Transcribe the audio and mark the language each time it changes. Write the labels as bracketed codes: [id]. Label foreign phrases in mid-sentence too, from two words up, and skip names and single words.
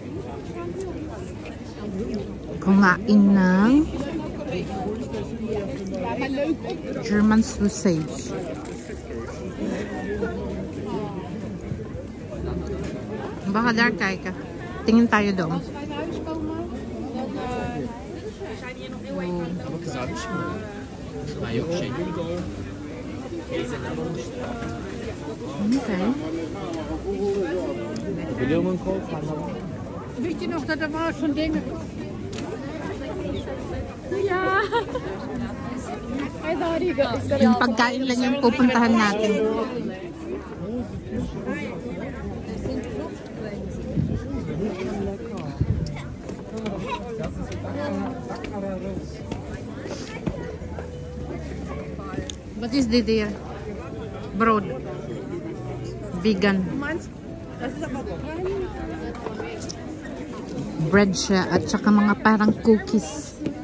[tl] Kumain ng [en] German sausage. [tl] Baka dark ka. Tingin tayo doon. Okay. [nl] Weet je nog dat er was van dingen? Ja. [tl] Yung pagkain lang yung pupuntahan natin. [en] What is this there? Broad. Vegan. [tl] Bread siya at saka mga parang cookies.